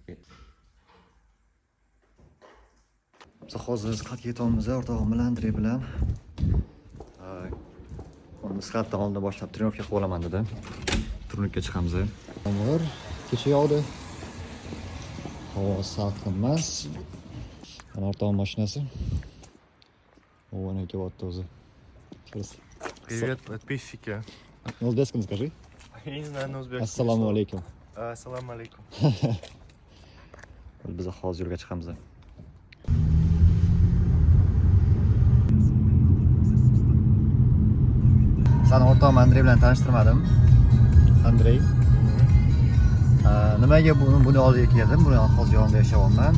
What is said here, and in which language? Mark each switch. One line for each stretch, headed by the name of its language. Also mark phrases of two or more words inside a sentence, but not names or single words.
Uzbek: Biz hozir skladga ketamiz, o'rtog'im bilan, Andrey bilan. Uni skladdan oldin boshlab trenovka qilib olaman dedi. Turnukka chiqamiz. Yomg'ir kecha yog'di. Havo salqin emas. Mana o'rtog'im mashinasi.
Russian: Вон эти вот тоже. Привет, подписчики. На узбекском скажи. Я не знаю на узбекском.
Arabic: السلام عليكم. السلام عليكم.
Uzbek: Biz hozir yo'lga chiqamiz. Seni o'rtog'im Andrey bilan tanishtirmadim. Andrey. Nimaga buni oldiga keldim? Buni hozir yonida yashayapman.